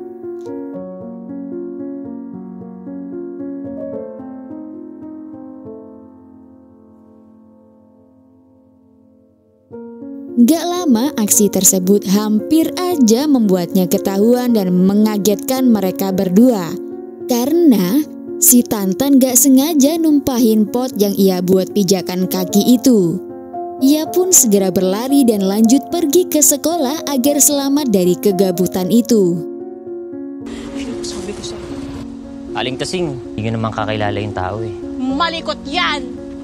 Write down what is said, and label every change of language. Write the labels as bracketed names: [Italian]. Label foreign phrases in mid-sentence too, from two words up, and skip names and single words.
[Indonesian] Gak lama aksi tersebut hampir aja membuatnya ketahuan dan mengagetkan mereka berdua. Karena si Tantan gak sengaja numpahin pot yang ia buat pijakan kaki itu. Ia pun segera berlari dan lanjut pergi ke sekolah agar selamat dari kegabutan itu. [Filipino] Aling Tasing, hindi naman kakilala yung tao eh. Malikot yan!